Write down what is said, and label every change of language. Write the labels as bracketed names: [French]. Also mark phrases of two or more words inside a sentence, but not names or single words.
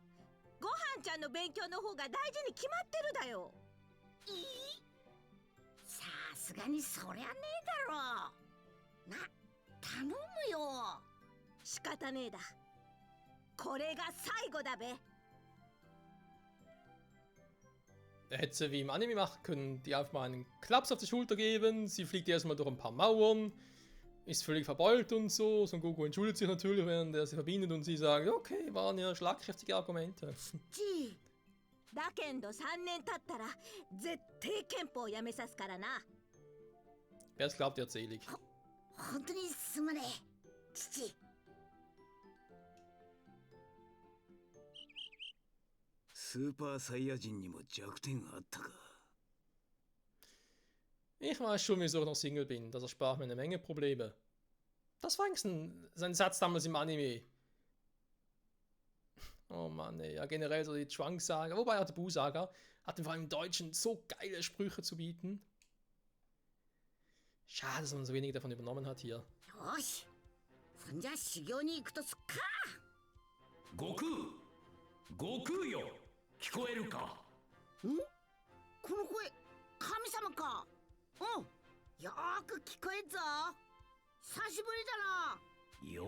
[Japanese] ご飯ちゃんの勉強の方が大事に決まってるだよ。さすがにそりゃねえだろ。頼むよ。仕方ねえだ。これが最後だべ。 [German] Er hätte sie wie im Anime machen können, die einfach mal einen Klaps auf die Schulter geben, sie fliegt erstmal durch ein paar Mauern, ist völlig verbeult und so. Son Goku entschuldigt sich natürlich, während er sie verbindet und sie sagt, okay, waren ja schlagkräftige Argumente. [Japanese] だけんど3年経ったら絶対憲法をやめさすからな。 [German] Wer es glaubt, der selig. [Japanese] 本当にすまねえ、父。スーパーサイヤ人にも弱点があったか。 [German] Ich weiß schon, wieso ich noch Single bin. Das erspart mir eine Menge Probleme. Das war eigentlich sein Satz damals im Anime. Oh Mann, ey. Ja, generell so die Trunks-Saga, wobei auch die Buu-Saga, hatten vor allem im Deutschen so geile Sprüche zu bieten. Schade, dass man so wenig davon übernommen hat hier. [Japanese] よし、そんじゃ修行に行くとすっか。悟空、悟空よ、聞こえるか？ん？この声、神様か。うん、よーく聞こえんぞ。久しぶりだな。